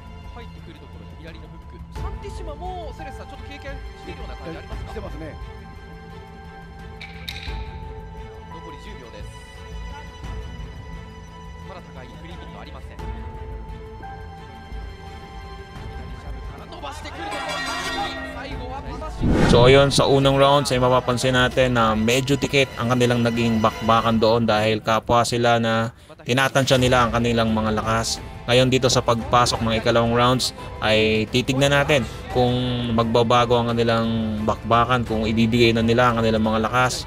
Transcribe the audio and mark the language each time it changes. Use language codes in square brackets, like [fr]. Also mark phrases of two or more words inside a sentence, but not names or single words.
[ja] 入ってくるところ左のフック。サンティシマもセレスさんちょっと経験しているような感じありますか？してますね。残り10秒です。まだ高いフリーヒットありません。左ジャブから伸ばしてくるところ最後はパシ。 [tl] So ayun, sa unang rounds ay mapapansin natin na medyo dikit ang kanilang naging bakbakan doon dahil kapwa sila na tinatansya nila ang kanilang mga lakas. Ngayon dito sa pagpasok ng ikalawang rounds ay titignan natin kung magbabago ang kanilang bakbakan, kung ibibigay na nila ang kanilang mga lakas.